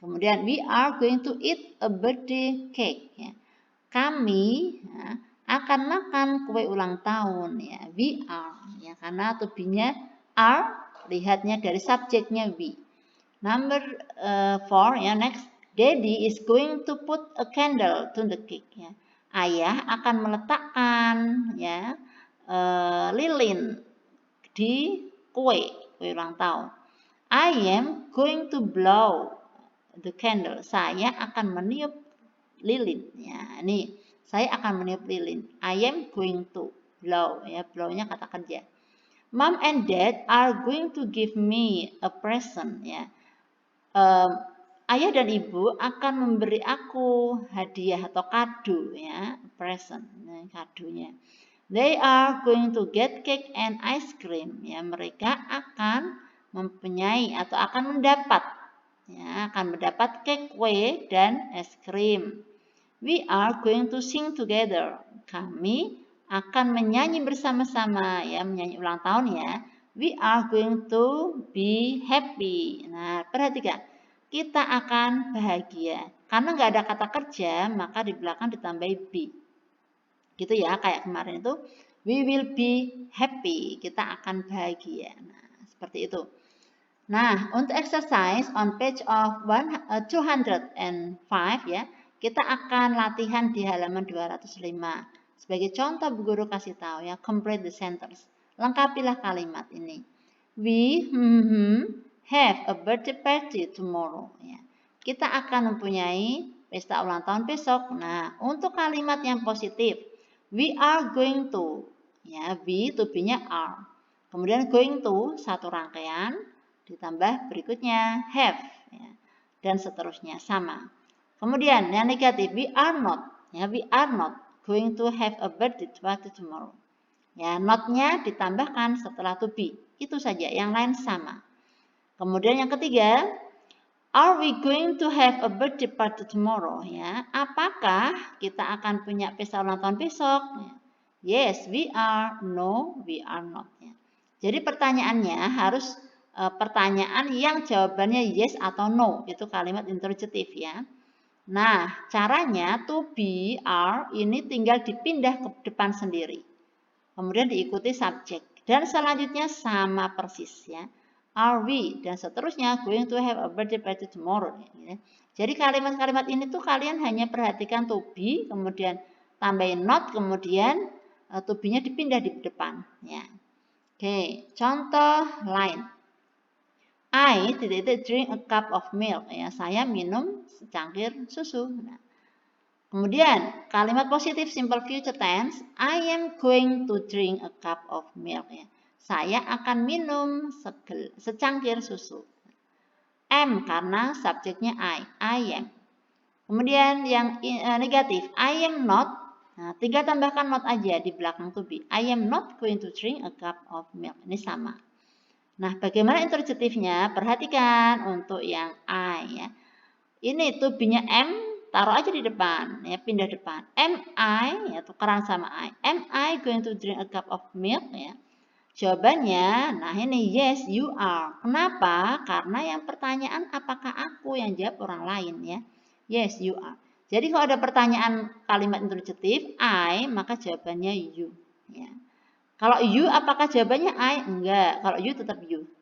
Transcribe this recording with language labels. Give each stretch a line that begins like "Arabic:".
Indonesian: Kemudian
English: we are going to eat a birthday cake ya.
Indonesian: Kami ya, akan makan kue ulang tahun ya.
English: We are
Indonesian: ya, karena to be-nya are, lihatnya dari subjeknya we.
English: Number 4 ya, next. Daddy is going to put a candle to the cake ya.
Indonesian: Ayah akan meletakkan ya lilin di kue ulang tahun.
English: I am going to blow the candle.
Indonesian: Saya akan meniup lilin ya. Ini saya akan meniup lilin.
English: I am going to blow ya.
Indonesian: Blow-nya kata kerja.
English: Mom and Dad are going to give me a present ya.
Indonesian: Ayah dan ibu akan memberi aku hadiah atau kado ya, present, nah, kadonya.
English: They are going to get cake and ice cream
Indonesian: ya, mereka akan mempunyai atau akan mendapat ya, akan mendapat cake, kue dan es krim.
English: We are going to sing together.
Indonesian: Kami akan menyanyi bersama-sama ya, menyanyi ulang tahun ya.
English: We are going to be happy.
Indonesian: Nah, perhatikan. Kita akan bahagia. Karena nggak ada kata kerja, maka di belakang ditambahi be. Gitu ya, kayak kemarin itu.
English: We will be happy.
Indonesian: Kita akan bahagia. Nah, seperti itu. Nah, untuk
English: exercise on page of 205
Indonesian: ya, kita akan latihan di halaman 205. Sebagai contoh, Bu Guru kasih tahu ya,
English: complete the sentence.
Indonesian: Lengkapilah kalimat ini.
English: We have a birthday party tomorrow.
Indonesian: Ya. Kita akan mempunyai pesta ulang tahun besok. Nah, untuk kalimat yang positif,
English: we are going to.
Indonesian: Ya, we to be-nya are. Kemudian going to satu rangkaian ditambah berikutnya have ya, dan seterusnya sama. Kemudian yang negatif,
English: we are not.
Indonesian: Ya,
English: we are not going to have a birthday party tomorrow.
Indonesian: Ya, not-nya ditambahkan setelah to be. Itu saja, yang lain sama. Kemudian yang ketiga,
English: are we going to have a birthday party tomorrow?
Indonesian: Ya, apakah kita akan punya pesta ulang tahun besok? Ya.
English: Yes, we are. No, we are not.
Indonesian: Ya. Jadi pertanyaannya harus pertanyaan yang jawabannya yes atau no. Itu kalimat interrogatif ya. Nah, caranya to be, are ini tinggal dipindah ke depan sendiri. Kemudian diikuti subjek. Dan selanjutnya sama persis ya.
English: Are we
Indonesian: dan seterusnya
English: going to have a birthday party tomorrow.
Indonesian: Ya. Jadi kalimat-kalimat ini tuh kalian hanya perhatikan to be, kemudian tambahin not, kemudian to be-nya dipindah di depan. Ya. Oke, contoh lain.
English: I drink a cup of milk.
Indonesian: Ya, saya minum secangkir susu. Nah, kemudian kalimat positif simple future tense.
English: I am going to drink a cup of milk.
Indonesian: Ya. Saya akan minum secangkir susu. Am karena subjeknya
English: I am.
Indonesian: Kemudian yang negatif, I am not. Nah, tinggal tambahkan not aja di belakang to be.
English: I am not going to drink a cup of milk.
Indonesian: Ini sama. Nah, bagaimana interrogatifnya? Perhatikan untuk yang I ya. Ini to be-nya am, taruh aja di depan ya, pindah depan.
English: Am I
Indonesian: ya, tukeran sama I.
English: Am I going to drink a cup of milk
Indonesian: ya? Jawabannya, nah ini
English: yes you are.
Indonesian: Kenapa? Karena yang pertanyaan apakah aku, yang jawab orang lain ya.
English: Yes you are.
Indonesian: Jadi kalau ada pertanyaan kalimat interrogatif I, maka jawabannya you ya. Kalau you apakah jawabannya I? Enggak. Kalau you tetap you.